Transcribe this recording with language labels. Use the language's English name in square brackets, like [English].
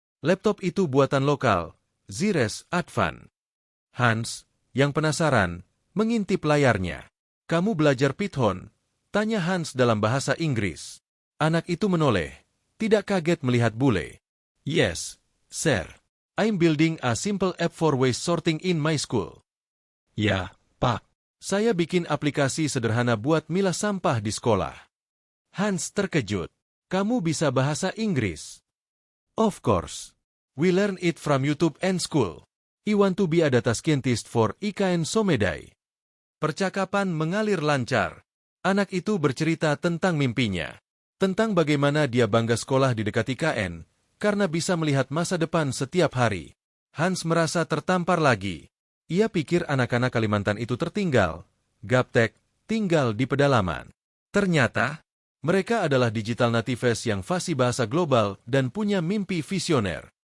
[Indonesian] Laptop itu buatan lokal, Zires Advan. Hans, yang penasaran, mengintip layarnya. Kamu belajar Python? Tanya Hans dalam bahasa Inggris. Anak itu menoleh, tidak kaget melihat bule. Yes, [English] Sir, I'm building a simple app for waste sorting in my school. [Indonesian] Ya, Pak. Saya bikin aplikasi sederhana buat milah sampah di sekolah. Hans terkejut. Kamu bisa bahasa Inggris? [English] Of course. We learn it from YouTube and school. I want to be a data scientist for IKN Somedai. [Indonesian] Percakapan mengalir lancar. Anak itu bercerita tentang mimpinya. Tentang bagaimana dia bangga sekolah di dekat IKN, karena bisa melihat masa depan setiap hari. Hans merasa tertampar lagi. Ia pikir anak-anak Kalimantan itu tertinggal. Gaptek, tinggal di pedalaman. Ternyata, mereka adalah digital natives yang fasih bahasa global dan punya mimpi visioner.